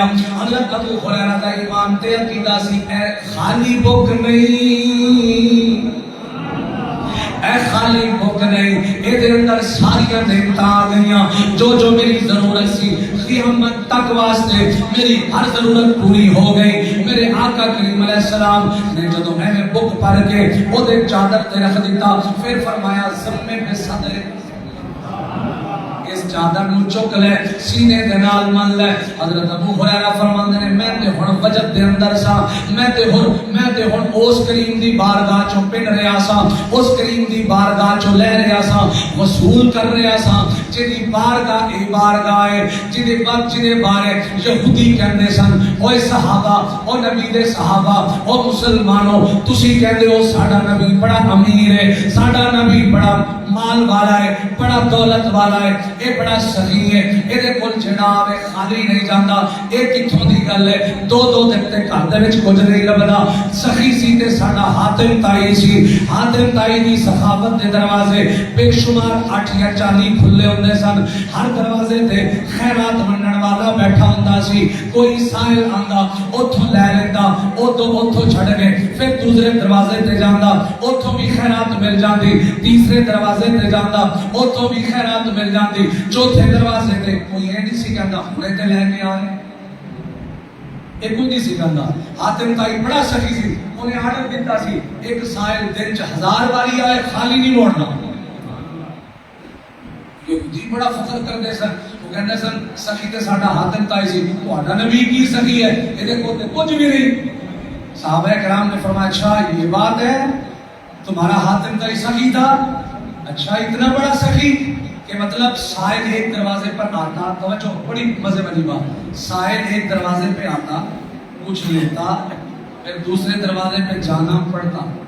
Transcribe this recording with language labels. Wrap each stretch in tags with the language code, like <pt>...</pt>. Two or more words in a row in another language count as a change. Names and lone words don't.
<pa>حضرت ابو ہریرہ دا ایمان تے عقیدہ سی اے خالی بک نہیں، اے خالی بک نہیں، اے دے اندر ساری نعمتاں آ گئیاں، جو میری ضرورت سی قیامت تک واسطے میری ہر ضرورت پوری ہو گئی۔ میرے آقا کریم علیہ السلام نے جدوں میں بک پڑھ کے او دے چادر تے رکھ دیتا، پھر فرمایا</pa> <ar>ضم بصدر،</ar> <pa>اس چادر نو چک لے سینے دے نال من لے حضرت ابو ہریرہ فرماندے نے میں تے ہن وجد دے اندر سا میں تے ہن اس کریم دی بارگاہ چوں پن رہیا سا اس کریم دی بارگاہ چوں لے رہیا سا وصول کر رہیا سا جدی بارگاہ اے بارگاہ ہے جدے بارے یہودی کہندے سن اوے صحابہ او نبی دے صحابہ او مسلمانوں تسی کہندے ہو ساڈا نبی بڑا امیر ہے ساڈا نبی بڑا مال والا ہے بڑا دولت والا ہے اے بڑا سخی ہے اے دے کول جناب ہے خالی نہیں جاندا اے کتھوں دی گل ہے دو دن تے گھر دے وچ کچھ نہیں لبدا سخی سی تے ساڈا حاتم تائی سی حاتم تائی دی سخاوت دے دروازے بے شمار 8 یا 40 کھلے ہوندے سن ہر دروازے تے خیرات منن والا بیٹھا ہوندا سی کوئی سائل آندا اوتھوں لے لیندا اوتھوں چھڑ کے پھر دوسرے دروازے تے جاندا اوتھوں بھی خیرات مل جاندی تیسرے دروازے تے جاندا اوتھوں بھی خیرات مل جاندی چوتھے دروازے تے کوئی اے نہیں سی کہندا ہنے تے لے کے آ رہے ایک کوئی نہیں سی کہندا حاتم تائی بڑا سخی سی انہیں آرڈر دیتا سی ایک سائل دن چ 1000 باری آئے خالی نہیں موڑنا یہودی بڑا فخر کرتے سن وہ کہتے سن سخی تے ساڈا حاتم تائی سی تہاڈا نبی کی سخی ہے اے کو تے کچھ بھی نہیں</pa> <ur>صحابہ کرام نے فرمایا اچھا یہ بات ہے تمہارا حاتم تائی سخی تھا اچھا اتنا بڑا سخی کہ مطلب سائل ایک دروازے پر آتا توجہ بڑی مزے والی بات سائل ایک دروازے پہ آتا کچھ لیتا پھر دوسرے دروازے پہ جانا پڑتا</ur>